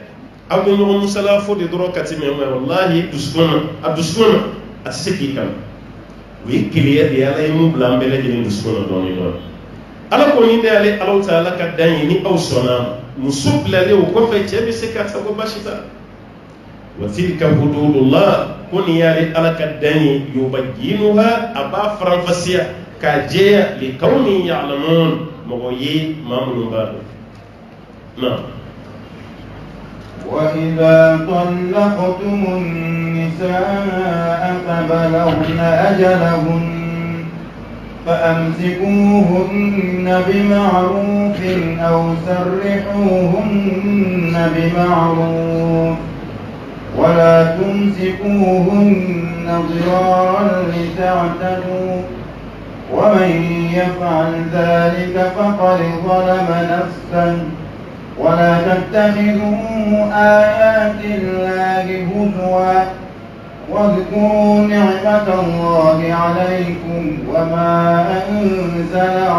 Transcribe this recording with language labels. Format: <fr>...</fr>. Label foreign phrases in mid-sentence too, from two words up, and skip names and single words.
<bm>aw bɛ ɲɔgɔn musala fo de dɔrɔn ka tɛmɛ mais wallahi dusukun na a tɛ se k'i kan o ye kelenya de ye ala ye mun bila an bɛɛ lajɛlen dusukun na dɔɔnin dɔɔnin ala ko ni de ale Alahu Taala ka dan ye ni aw sɔnna muso bilalen o kɔfɛ cɛ bɛ se k'a fɔ ko baasi t'a la wa</bm> <ar>تلك حدود الله</ar> <bm>ko nin y'ale ala ka dan ye yubayyinuha a b'a faranfasiya k'a jɛya</bm> <ar>لقوم يعلمون</ar> <bm>mɔgɔ ye maa minnu b'a dɔn na</bm> <ar>وإذا طلقتم النساء فبلغن أجلهن فأمسكوهن بمعروف أو سرحوهن بمعروف ولا تمسكوهن ضرارا لتعتدوا ومن يفعل ذلك فقد ظلم نفسه ولا تتخذوا آيات الله هزوا واذكروا نعمة الله عليكم وما أنزل</ar>